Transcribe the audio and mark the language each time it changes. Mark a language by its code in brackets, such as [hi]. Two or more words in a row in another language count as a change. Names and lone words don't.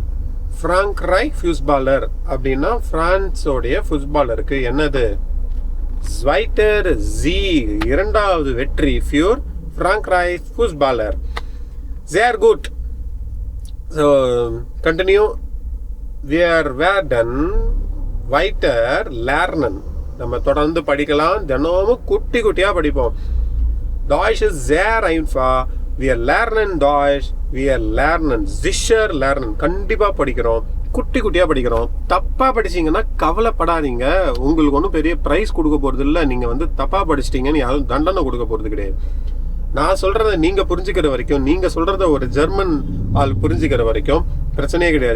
[de] Frankreich Fußballer [ta] அப்படின்னா ஃப்ரான்ஸோடைய ஃபுட்பாலருக்கு என்னது? [de] Zweiter Sieg [ta] இரண்டாவது வெற்றி [de] für Frankreich Fußballer. Sehr gut. [en] so continue. [de] werden weiter lernen. [ta] நம்ம தொடர்ந்து படிக்கலாம். தினமும் குட்டியாக படிப்போம். [de] Deutsch ist sehr einfach. Wir lernen Deutsch. Wir lernen sicher lernen. [ta] கண்டிப்பாக படிக்கிறோம். குட்டியாக படிக்கிறோம். தப்பாக படிச்சிங்கன்னா கவலைப்படாதீங்க. உங்களுக்கு ஒன்றும் பெரிய ப்ரைஸ் கொடுக்க போகிறது இல்லை. நீங்கள் வந்து தப்பாக படிச்சிட்டிங்கன்னு யாரும் தண்டனை கொடுக்க போகிறது கிடையாது. நான் சொல்கிறத நீங்கள் புரிஞ்சுக்கிற வரைக்கும், நீங்கள் சொல்கிறத ஒரு ஜெர்மன் ஆள் புரிஞ்சுக்கிற வரைக்கும் பிரச்சனையே கிடையாது.